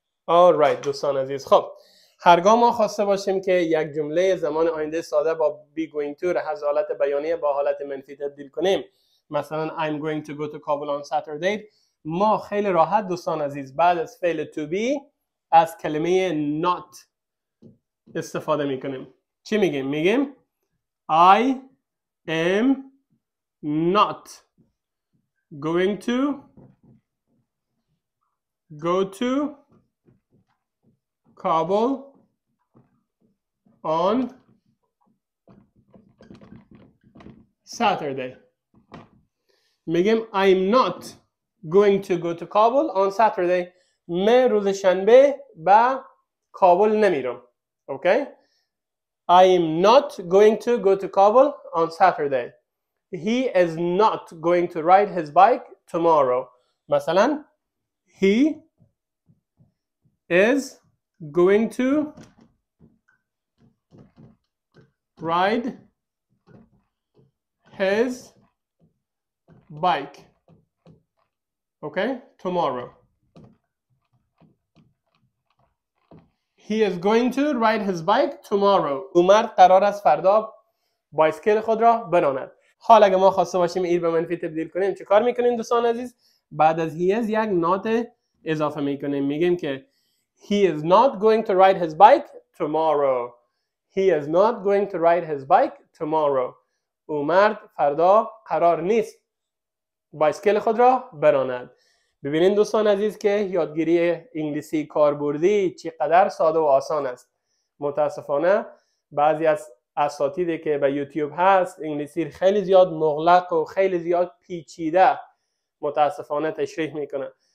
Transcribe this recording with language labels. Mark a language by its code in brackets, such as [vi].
[fa] alright دوستان عزیز. خب هرگاه ما خواسته باشیم که یک جمله زمان آینده ساده با be going to از حالت بیانیه با حالت منفی تبدیل کنیم، مثلا [en] I'm going to go to Kabul on Saturday، [fa] ما خیلی راحت دوستان عزیز بعد از فعل to be از کلمه not استفاده میکنیم. چی میگیم؟ میگیم [en] I am not going to go to Kabul on Saturday. [fa] میگیم [en] I'm not going to go to Kabul on Saturday. [fa] من روز شنبه به کابل نمیرم. [en] Okay? I am not going to go to Kabul on Saturday. He is not going to ride his bike tomorrow. مثلا he is going to ride his bike, okay, tomorrow. He is going to ride his bike tomorrow. [fa] عمر قرار است فردا بایسکل خود را براند. حالا اگه ما خواسته باشیم این به منفی تبدیل کنیم چه کار میکنیم دوستان عزیز؟ بعد از he is یک not اضافه میکنیم. میگیم که [en] he is not going to ride his bike tomorrow. He is not going to ride his bike tomorrow. [fa] عمر فردا قرار نیست بایسکل خود را براند. ببینید دوستان عزیز که یادگیری انگلیسی کاربردی چقدر ساده و آسان است. متاسفانه بعضی از اساتیدی که به یوتیوب هست انگلیسی خیلی زیاد مغلق و خیلی زیاد پیچیده متاسفانه تشریح میکنه.